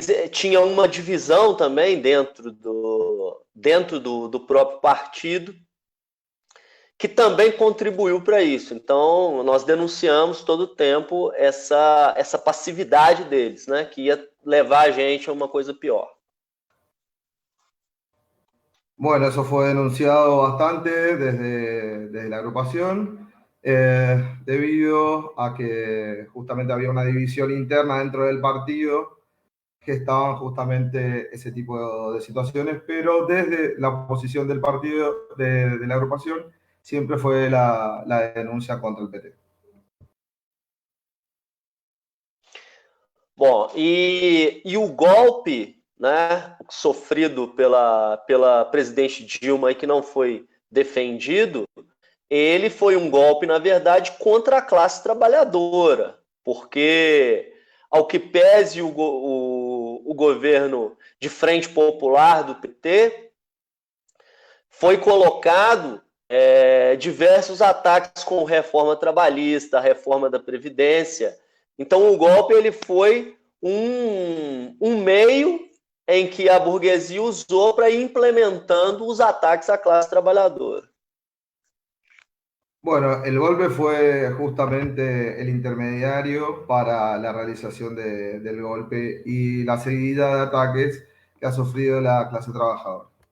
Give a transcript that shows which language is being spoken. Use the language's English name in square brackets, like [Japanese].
[Portuguese] Tinha uma divisão também dentro do próprio partido, que também contribuiu para isso. Então, nós denunciamos todo o tempo essa passividade deles, né, que ia levar a gente a uma coisa pior. [Spanish] Bueno, eso fue denunciado bastante desde la agrupación, debido a que justamente había una división interna dentro del partido que estaban justamente ese tipo de situaciones, pero desde la posición del partido, de la agrupación, siempre fue la denuncia contra el PT. [Portuguese] Bom, e o golpe, né, sofrido pela presidente Dilma e que não foi defendido, ele foi um golpe, na verdade, contra a classe trabalhadora, porque, ao que pese o governo de Frente Popular do PT, foi colocado diversos ataques com reforma trabalhista, reforma da Previdência. Então, o golpe ele foi um meio em que a burguesia usou para ir implementando os ataques à classe trabalhadora. [Spanish] Bueno, el golpe fue justamente el intermediario para la realización del golpe y la seguida de ataques que ha sufrido la clase trabajadora.